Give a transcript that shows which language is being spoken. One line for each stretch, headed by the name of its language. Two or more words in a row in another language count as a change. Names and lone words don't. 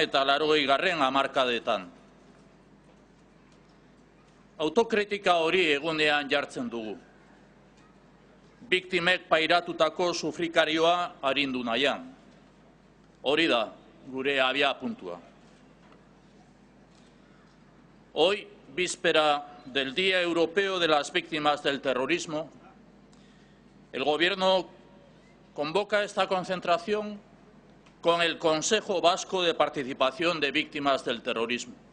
Basque: eta 80. hamarkadetan. Autokritika hori egunean jartzen dugu. Biktimek pairatutako sufrikarioa arindu nahian. Hori da gure abia puntua.
Spanish: Hoy, víspera del Día Europeo de las Víctimas del Terrorismo, el Gobierno convoca esta concentración con el Consejo Vasco de Participación de Víctimas del Terrorismo.